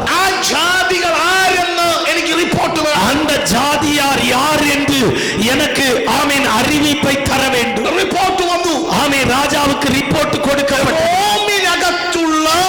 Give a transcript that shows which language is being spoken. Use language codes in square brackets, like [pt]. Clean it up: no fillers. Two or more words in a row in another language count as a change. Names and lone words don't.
[ml] ആ ജാതികൾ ആരെന്ന് എനിക്ക് റിപ്പോർട്ട് വേണം. [ta] அந்த ஜாதியார் யார் என்று எனக்கு, ஆமென், அறிவிப்பை தர வேண்டும். [ml] റിപ്പോർട്ട് വന്നു. [ta] ஆமென், ராஜாவுக்கு ரிப்போர்ட் கொடுக்கப்பட்டது. [ml] റോമിനകത്തുള്ള